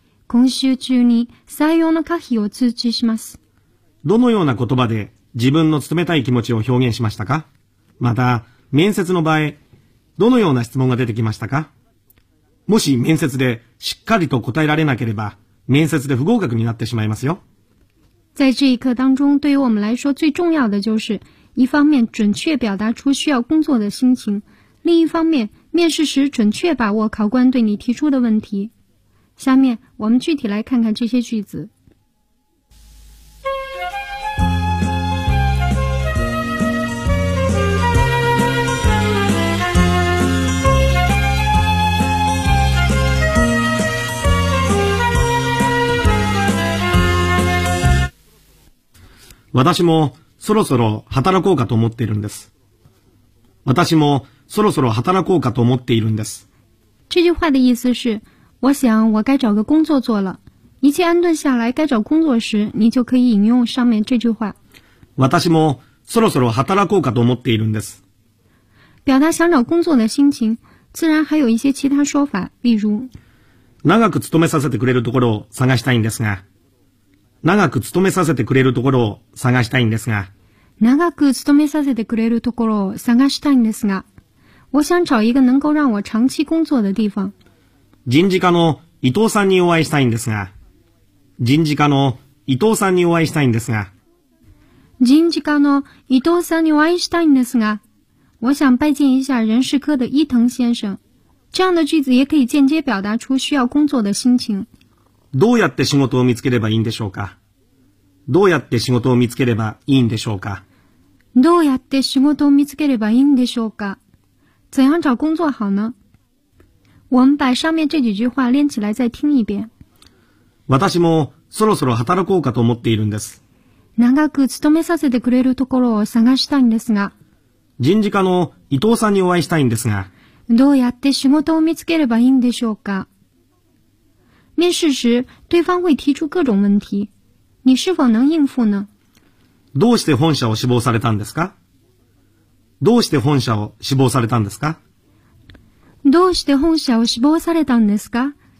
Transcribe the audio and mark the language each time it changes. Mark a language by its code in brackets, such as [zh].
[ja] 今週中に採用の可否を通知します。どのような言葉で自分の勤めたい気持ちを表現しましたか？また、面接の場合、どのような質問が出てきましたか？もし面接でしっかりと答えられなければ、面接で不合格になってしまいますよ。 [zh] 在这一课当中，对于我们来说最重要的就是，一方面准确表达出需要工作的心情，另一方面面试时准确把握考官对你提出的问题。下面我们具体来看看这些句子。 [ja] 私もそろそろ働こうかと思っているんです。私もそろそろ働こうかと思っているんです。 [zh] 这句话的意思是，我想我该找个工作做了。一切安顿下来，该找工作时，你就可以引用上面这句话。 [ja] 私もそろそろ働こうかと思っているんです。 [zh] 表达想找工作的心情，自然还有一些其他说法，例如。 [ja] 長く勤めさせてくれるところを探したいんですが。長く勤めさせてくれるところを探したいんですが。長く勤めさせてくれるところを探したいんですが。 [zh] 我想找一个能够让我长期工作的地方。 [ja] 人事課の伊藤さんにお会いしたいんですが。人事課の伊藤さんにお会いしたいんですが。人事課の伊藤さんにお会いしたいんですが。 [zh] 我想拜见一下人事科的伊藤先生。这样的句子也可以间接表达出需要工作的心情。 [ja] どうやって仕事を見つければいいんでしょうか。どうやって仕事を見つければいいんでしょうか。どうやって仕事を見つければいいんでしょうか。 [zh] 怎样找工作好呢？我们把上面这几句话连起来再听一遍。 [ja] 私もそろそろ働こうかと思っているんです。長く勤めさせてくれるところを探したいんですが。人事課の伊藤さんにお会いしたいんですが。どうやって仕事を見つければいいんでしょうか。 [zh] 面试时，对方会提出各种问题。你是否能应付呢？ [ja] どうして本社を志望されたんですか？どうして本社を志望されたんですか？どうして本社を志望されたんですか？